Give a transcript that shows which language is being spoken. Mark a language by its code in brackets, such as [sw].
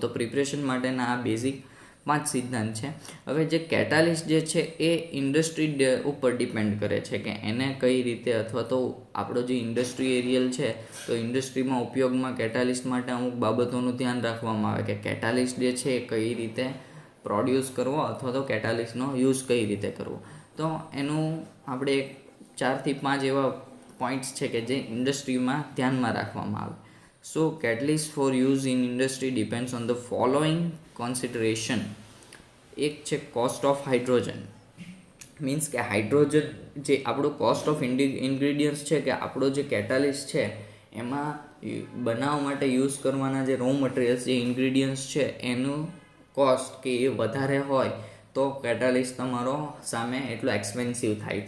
[gu] તો પ્રિપરેશન માટેના આ બેઝિક 5 સિદ્ધાંત છે. હવે જે કેટાલિસ્ટ જે છે એ ઇન્ડસ્ટ્રી ઉપર ડિપેન્ડ કરે છે કે એને કઈ રીતે, અથવા તો આપણો જે ઇન્ડસ્ટ્રી એરિયલ છે તો ઇન્ડસ્ટ્રીમાં ઉપયોગમાં કેટાલિસ્ટ માટે અમુક બાબતોનું ધ્યાન રાખવામાં આવે કે કેટાલિસ્ટ જે છે એ કઈ રીતે પ્રોડ્યુસ કરવો અથવા તો કેટાલિસ્ટનો યુઝ કઈ રીતે કરવો. તો એનું આપણે 4 થી 5 એવા પોઈન્ટ્સ છે કે જે ઇન્ડસ્ટ્રીમાં ધ્યાનમાં રાખવામાં આવે. [en] So catalyst for use in industry depends on the following consideration. [gu] એક છે કોસ્ટ ઓફ હાઇડ્રોજન. મીન્સ કે હાઇડ્રોજન જે આપણું કોસ્ટ ઓફ ઇન્ગ્રીડિયન્ટ્સ છે કે આપણો જે કેટાલિસ્ટ છે એમાં બનાવવા માટે યુઝ કરવાના જે રો મટીરિયલ્સ જે ઇન્ગ્રીડિયન્ટ્સ છે એનું કોસ્ટ કે એ વધારે હોય તો કેટાલિસ્ટ તમારો સામે એટલો એક્સપેન્સિવ થાય.